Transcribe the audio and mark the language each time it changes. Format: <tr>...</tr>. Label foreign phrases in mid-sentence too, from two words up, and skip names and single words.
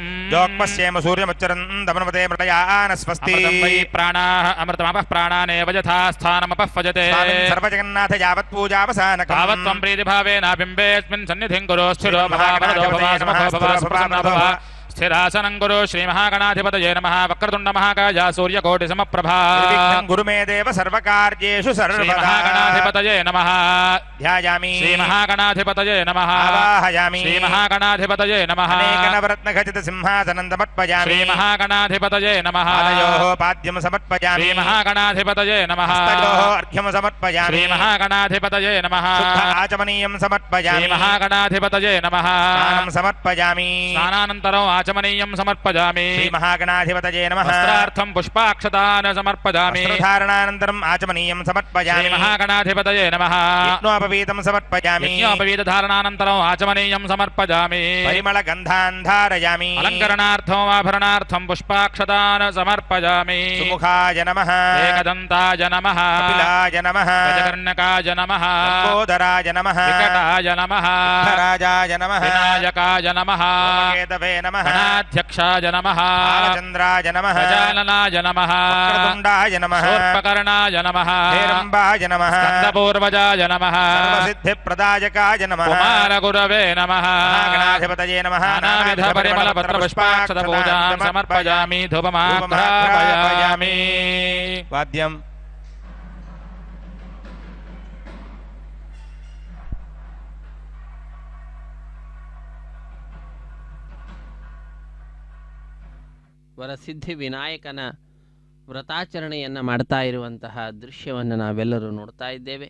<sa>ಯೋಕ್ಪಶ್ಯೇಮ ಸೂರ್ಯಮುಚ್ಚರಂದಮನುಪತೆ ಮೃತಯಾನ ಸ್ವಸ್ತಿ. ಪ್ರಾಣಾಃ ಅಮೃತಮಪಃ ಪ್ರಾಣಾನೇವ ಯಥಾ ಸ್ಥಾನಮಪಃ ಭಜತೆ. ಸರ್ವಜಗನ್ನಾಥ ಯಾವತ್ ಪೂಜಾವಸಾನಕಂ. ತಾವತ್ ತ್ವಂ ಪ್ರೀತಿಭಾವೇನ ಬಿಂಬೇऽಸ್ಮಿನ್ ಸನ್ನಿಧಿಂ ಕುರು. ಸ್ಥಿರೋ ಮಹಾವರದೋ ಭವ ಸುಮುಖೋ ಭವ ಸುಪ್ರಸನ್ನೋ ಭವ. ಸ್ಥಿರಾಸನಂ ಗುರು. ಶ್ರೀ ಮಹಾಗಣಾಧಿಪತಯೇ ನಮಃ. ವಕ್ರತುಂಡ ಮಹಾಕಾಯ ಸೂರ್ಯಕೋಟಿ ಸಮಪ್ರಭಾ. ಗುರು ಮೇ ದೇವ ಸರ್ವಕಾರ್ಯೇಷು ಸರ್ವದಾ. ಮಹಾಗಣಾಧಿಪತಯೇ ನಮಃ. ಧ್ಯಾಯಾಮಿ. ಶ್ರೀ ಮಹಾಗಣಾಧಿಪತಯೇ ನಮಃ. ಆವಾಹಯಾಮಿ. ಶ್ರೀ ಮಹಾಗಣಾಧಿಪತಯೇ ನಮಃ. ಅನೇಕನವರತ್ನ ಖಚಿತ ಸಿಂಹಾಸನಂ ಸಮರ್ಪಯಾಮಿ. ಶ್ರೀ ಮಹಾಗಣಾಧಿಪತಯೇ ನಮಃ. ಪಾದಯೋಃ ಪಾದ್ಯಂ ಸಮರ್ಪಯಾಮಿ. ಶ್ರೀ ಮಹಾಗಣಾಧಿಪತಯೇ ನಮಃ. ಹಸ್ತಯೋಃ ಅರ್ಘ್ಯಂ ಸಮರ್ಪಯಾಮಿ. ಶ್ರೀ ಮಹಾಗಣಾಧಿಪತಯೇ ನಮಃ. ಶುದ್ಧ ಆಚಮನೀಯಂ ಸಮರ್ಪಯಾಮಿ. ಶ್ರೀ ಮಹಾಗಣಾಧಿಪತಯೇ ನಮಃ. ಸ್ನಾನಂ ಸಮರ್ಪಯಾಮಿ. ಸ್ನಾನಾನಂತರಂ ಆಚಮನೀಯಂ ಸಮರ್ಪಯಾಮಿ. ಶ್ರೀ ಮಹಾಗಣಾಧಿಪತಯೇ ನಮಃ. ವಸ್ತ್ರಾರ್ಥಂ ಪುಷ್ಪಾಕ್ಷತಾನ್ ಸಮರ್ಪಯಾಮಿ. ವಸ್ತ್ರಧಾರಣಾನಂತರಂ ಆಚಮನೀಯಂ ಸಮರ್ಪಯಾಮಿ. ಶ್ರೀ ಮಹಾಗಣಾಧಿಪತಯೇ ನಮಃ. ಯಜ್ಞೋಪವೀತಂ ಸಮರ್ಪಯಾಮಿ. ಯಜ್ಞೋಪವೀತಧಾರಣಾನಂತರಂ ಆಚಮನೀಯಂ ಸಮರ್ಪಯಾಮಿ. ಪರಿಮಳ ಗಂಧಾನ್ ಧಾರಯಾಮಿ. ಅಲಂಕರಣಾರ್ಥಂ ಆಭರಣಾರ್ಥಂ ಪುಷ್ಪಾಕ್ಷತಾನ್ ಸಮರ್ಪಯಾಮಿ. ಸುಮುಖಾಯ ನಮಃ. ಏಕದಂತಾಯ ನಮಃ. ಕಪಿಲಾಯ ನಮಃ. ಗಜಕರ್ಣಕಾಯ ನಮಃ. ಲಂಬೋದರಾಯ ನಮಃ. ವಿಕಟಾಯ ನಮಃ. ರಾಜಾಯ ನಮಃ. ವಿನಾಯಕಾಯ ನಮಃ. ಕೇತವೇ ನಮಃ. గణాధ్యక్షాయ నమః బాలచంద్రాయ నమః గజాననాయ నమః వక్రతుండాయ నమః శూర్పకర్ణాయ నమః హేరంబాయ నమః స్కందపూర్వజాయ నమః సర్వసిద్ధిప్రదాయకాయ నమః కుమారగురవే నమః మహాగణాధిపతయే నమః నానావిధ పరిమళ పత్ర పుష్పాక్షత పూజాం సమర్పయామి ధూపమాఘ్రాపయామి. వాద్యం</sa> <kn>ವರಸಿದ್ಧಿ ವಿನಾಯಕನ ವ್ರತಾಚರಣೆಯನ್ನು ಮಾಡ್ತಾ ಇರುವಂತಹ ದೃಶ್ಯವನ್ನು ನಾವೆಲ್ಲರೂ ನೋಡ್ತಾ ಇದ್ದೇವೆ.</kn>